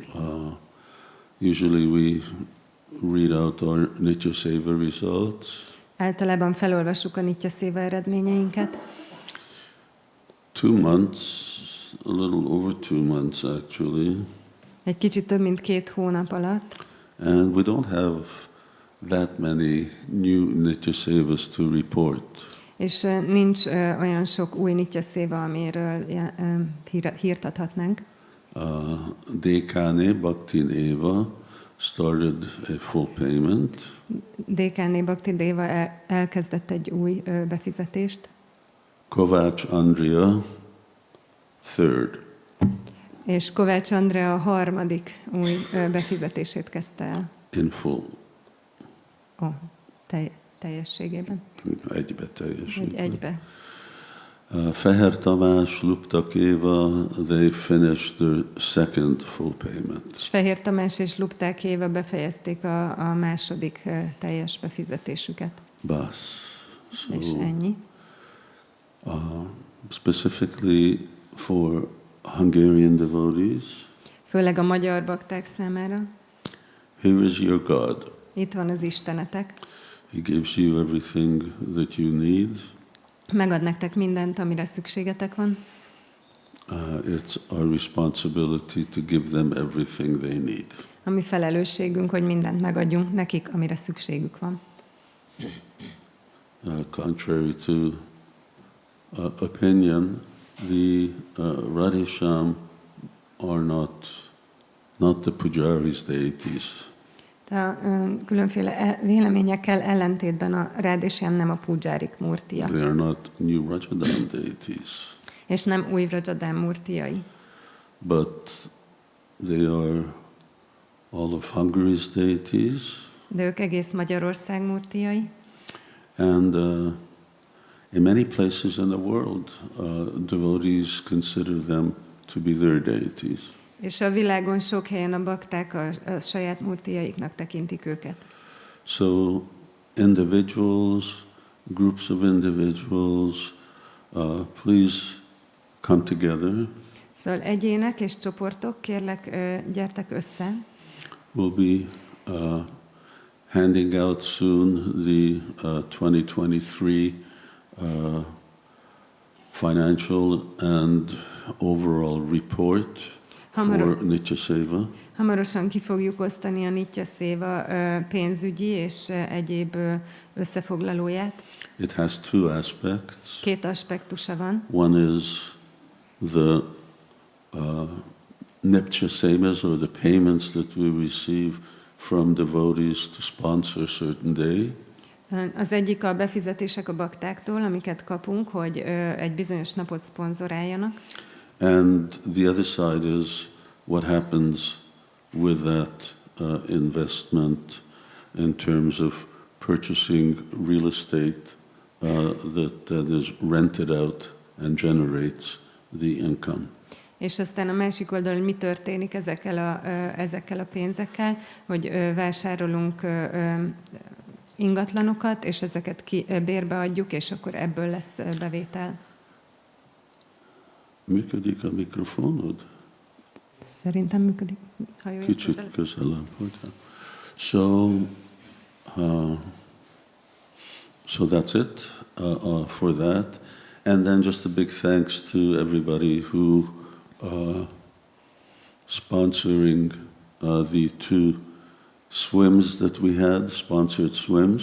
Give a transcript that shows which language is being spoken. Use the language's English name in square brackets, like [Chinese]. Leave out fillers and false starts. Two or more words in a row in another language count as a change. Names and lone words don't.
[English] usually we read out our Nitya Seva results. [Hungarian] általában felolvassuk a Nitya Széva eredményeinket. [English] 2 months, a little over 2 months actually, [Hungarian] Egy kicsit több mint 2 hónap alatt, [English] and we don't have that many new Nitya Sevas to report. [Hungarian] és nincs olyan sok új Nitya Széva, amiről hírt adhatnánk. [English] Uttama-bhakti Eva started a full payment. [Hungarian] Uttama-bhakti elkezdett egy új befizetést, [English] Kovács Andrea, third. [Hungarian] és Kovács Andrea a 3. új befizetését kezdte el. [English] In full. [Hungarian] Teljességében. Egybe Vagy teljesítve. egybe. [English] Fehér Tamás, Luptak Éva, they finished their second full payment. [Hungarian] És Fehér Tamás és Lupták Éva befejezték a második teljes befizetésüket. [English] Bas. [Hungarian] És ennyi. [English] Specifically for Hungarian devotees, [Hungarian] Főleg a magyar bakták számára. [English] here is your God. [Hungarian] Itt van az Istenetek. [English] He gives you everything that you need. [Hungarian] Megad nektek mindent, amire szükségetek van. [English] It's our responsibility to give them everything they need. [Hungarian] A mi felelősségünk, hogy mindent megadjunk nekik, amire szükségük van. [English] Contrary to opinion, the Radhesham are not the pujaris deities. [Hungarian] De különféle véleményekkel ellentétben a Radhesham nem a pujárik murtia, [English] They are not new Rajadam deities, [Hungarian] és nem új Rajadam murtiai, [English] but they are all of Hungary's deities, [Hungarian] de ők egész Magyarország murtiai, [English] and in many places in the world, devotees consider them to be their deities. [Hungarian] és a világon sok helyen a bakták a saját murtiaiknak tekintik őket. [English] So individuals, groups of individuals, please come together. [Hungarian] Szóval egyének és csoportok, kérlek, gyertek össze. [English] We'll be handing out soon the 2023 financial and overall report for Nitya Seva. [Hungarian] Hamarosan ki fogjuk osztani a Nitya Széva pénzügyi és egyéb összefoglalóját. [English] It has 2 aspects. [Hungarian] 2 aspektusa van. [English] One is the Nitya Sevas, or the payments that we receive from devotees to sponsor a certain day. [Hungarian] Az egyik a befizetések a baktáktól, amiket kapunk, hogy egy bizonyos napot szponzoráljanak. [English] And the other side is what happens with that investment in terms of purchasing real estate that is rented out and generates the income. [Hungarian] És aztán a másik oldalon mi történik ezekkel a pénzekkel, hogy vásárolunk ingatlanokat, és ezeket bérbe adjuk, és akkor ebből lesz bevétel. Működik a mikrofonod? Szerintem működik. Kicsit közelebb. [English] So that's it for that. And then just a big thanks to everybody who sponsoring the 2 swims that we had, sponsored swims.